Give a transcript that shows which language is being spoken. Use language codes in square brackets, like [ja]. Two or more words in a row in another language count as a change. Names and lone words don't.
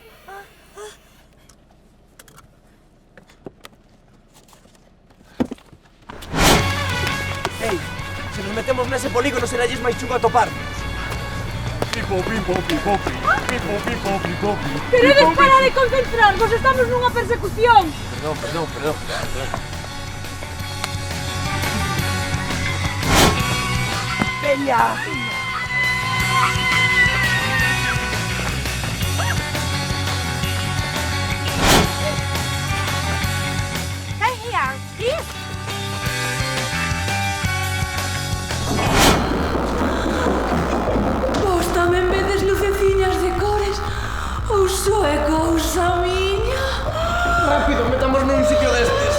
[gl] Ei, se nos metemos nese polígono seralles máis chungo atoparnos. Pipo, pipo, pipo, pipo, pipo, pipo, pipo. Queredes parar de concentrarvos, estamos nunha persecución. Perdón. Bella. [en] Stay here, please. [gl] Vos tamén vedes luceciñas de cores ou só é cousa miña? Rápido, metamos nun sitio destes.